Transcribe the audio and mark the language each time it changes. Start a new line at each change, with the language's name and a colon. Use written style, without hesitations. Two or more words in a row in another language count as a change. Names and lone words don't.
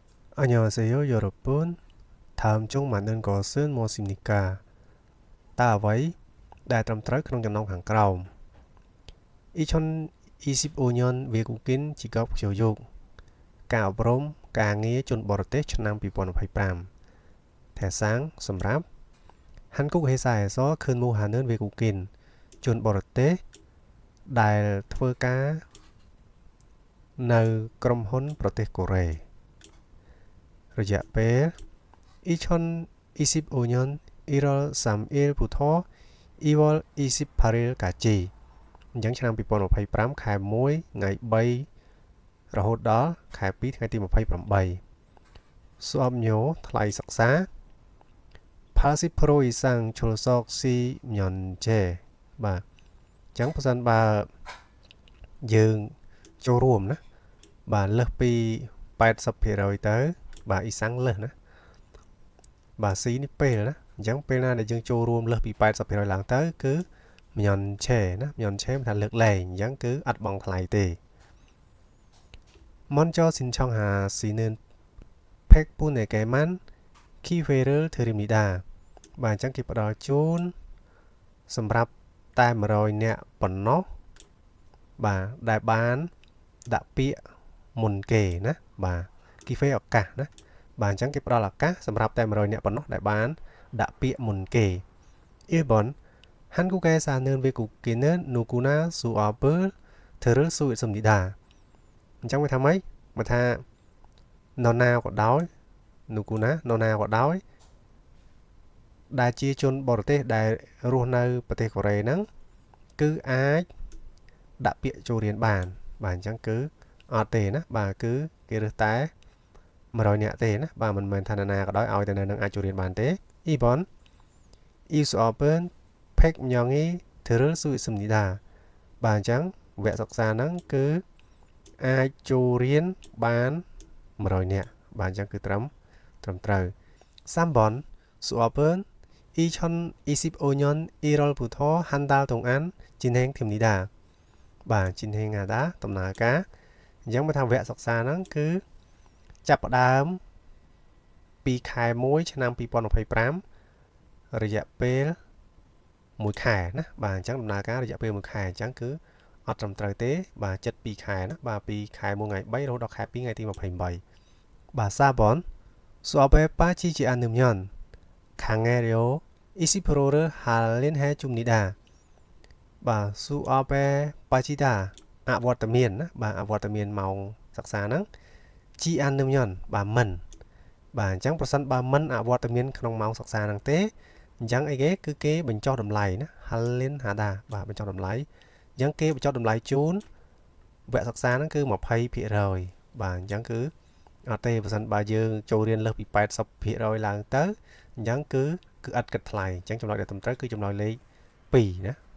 Korean: 안녕하세요, 여러분. 다음 중 맞는 것은 무엇입니까? 따와이, 다이트럼
Khmer: ក្នុងចំណុងខាងក្រោម
Korean: 2025년 외국인 직업 교육
Khmer: ការអប់រំការងារជនបរទេសឆ្នាំ2025
Korean: 대상សម្រាប់ 한국 회사에서 근무하는 외국인
Khmer: ជនបរទេសដែលធ្វើការនៅក្រុមហ៊ុនប្រទេសកូរ៉េរយៈពេល
Korean: 2025년 1월 3일부터 2월 28일까지
Khmer: អញ្ចឹងឆ្នាំ2025ខែ1ថ្ងៃ3រហូតដល់ខែ2ថ្ងៃទី28 수업료ថ្លៃសិក្សា
Korean: 80% 이상 출석 시 면제
Khmer: បាទអញ្ចឹងបើសិនបើយើងចូលរួមណាបាទលើសពី 80% ទៅបាទអ៊ីសាំងលើសណាបាទ C នេះពេលណាអញ្ចឹងពេលណាដែលយើងចូលរួមលើសពី 80% ឡើងទៅគឺ 면제 ណា 면제 មិនថាលើកលែងអញ្ចឹងគឺអត់បង់ថ្លៃទេ
Korean: 먼저 신청하시는 100분에게만 기회를 드립니다
Khmer: បាទអញ្ចឹងគេផ្ដល់ជូនសម្រាប់តែ100នាក់ប៉ុណ្ណោះបាទដែលបានដាក់ពាក្យមុនគេណាបាទ giveaway ឱកាសណាបាទអញ្ចឹងគេផ្ដល់ឱកា សសម្រាប់តែ100នាក់ប៉ុណ្ណោះដែលបានដាក់ពាក្យមុនគេ
Korean: 1번 한국에사는 외국인은 누구나 수업을 들을 수 있습니다
Khmer: អញ្ចឹងវាថាម៉េចមកថានរណាក៏ ដោយ 누구나 នរណាក៏ដោយដែលជាជនបរទេសដែលរស់នៅប្រទេសកូរ៉េហ្នឹងគឺអាច ដាក់ពាក្យចូលរៀនបានបាទអញ្ចឹងគឺអត់ទេណាបាទគឺគេរើសតែ100នាក់ទេណាបាទមិនមែនថានរណាក៏ដោយឲ្យតែនៅនឹងអាចចូលរៀនបានទេ
Korean: 2번 이 수업은 100명이 들을 수 있습니다
Khmer: បាទអញ្ចឹងវគ្គសិក្សាហ្នឹងគឺអាចចូលរៀនបាន100នាក់បាទអញ្ចឹងគឺត្រឹមត្រូវ
Korean: 3번 수업은 2025년 1월부터 한 달 동안 진행됩니다
Khmer: បាទ 진행하다 ដំណើរការអញ្ចឹងមកថាវគ្គសិក្សាហ្នឹងគឺចាប់ផ្ដើមពីខែ1ឆ្នាំ2025រយៈពេល1ខែណាបាទអញ្ចឹងដំណើរការរយៈ ពេល1ខែអញ្ចឹងគឺអត់ត្រឹមត្រូវទេបាទចិត្ត2ខែណាបាទពីខែ1ថ្ងៃ3រហូតដល់ខែ2ថ្ងៃទី28បាទ
Korean: 4번 수업에 빠지지 않으면 강의료 20%를 할인해 줍니다 បាទ 수업에 빠지다
Khmer: អវត្តមានណាបាទអវត្តមានម៉ោង សិក្សាហ្នឹង ជីអាននឹងញ៉ាន់បាទមិនបាទអញ្ចឹងប្រសិនបើមិនអវត្តមានក្នុងម៉ោងសិក្សាហ្នឹងទេអញ្ចឹងអីគេគឺគេបញ្ចុះតម្លៃណា Halin Hada បាទបញ្ចុះតម្លៃអញ្ចឹងគេបញ្ចុះតម្លៃជូនវគ្គសិក្សាហ្នឹងគឺ 20% បាទអញ្ចឹងគឺអត់ទេប្រសិនបើយើងចូលរៀនលើសពី 80% ឡើងទៅអញ្ចឹងគឺឥតគិតថ្លៃអញ្ចឹងចម្លើយដែលត្រឹមត្រូវគឺចម្លើយលេខ2ណា